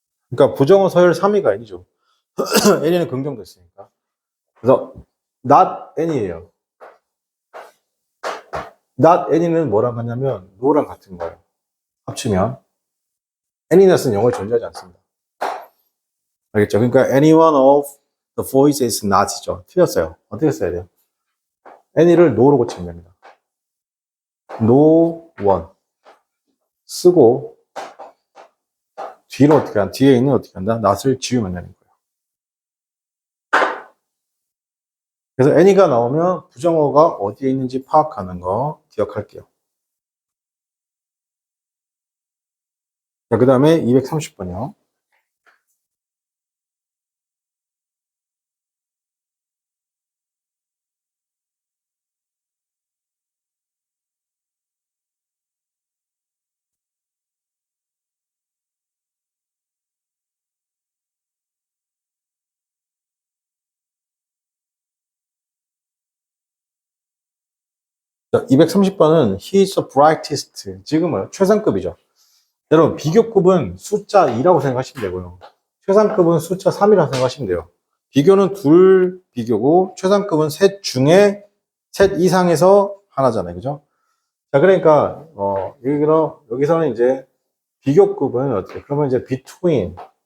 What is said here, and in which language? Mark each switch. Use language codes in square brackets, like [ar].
[ko] 그러니까 부정어 서열 3위가 애니죠. 애니는 긍정됐으니까. 그래서, [en] not any [ko] 예요. [en] not any [ko] 는 뭐랑 같냐면, no랑 같은 거예요. 합치면. any는 영어에 존재하지 않습니다. 알겠죠? [en] 그러니까 any one of the boys is not이죠. [ko] 틀렸어요. 어떻게 써야 돼요? any를 no로 고치면 됩니다. [en] no one [ko] 쓰고 뒤로 어떻게 한다? 뒤에 있는 어떻게 한다? not을 지우면 되는 거예요. 그래서 any가 나오면 부정어가 어디에 있는지 파악하는 거 기억할게요. 자, 그 다음에 230번이요. 자, 230번은 [en] he is the brightest. [ko] 지금은 최상급이죠. 여러분, 비교급은 숫자 2라고 생각하시면 되고요. 최상급은 숫자 3이라고 생각하시면 돼요. 비교는 둘 비교고, 최상급은 셋 중에 셋 이상에서 하나잖아요. 그죠? 자, 그러니까, 여기서는 이제 비교급은 어떻게, 그러면 이제 between.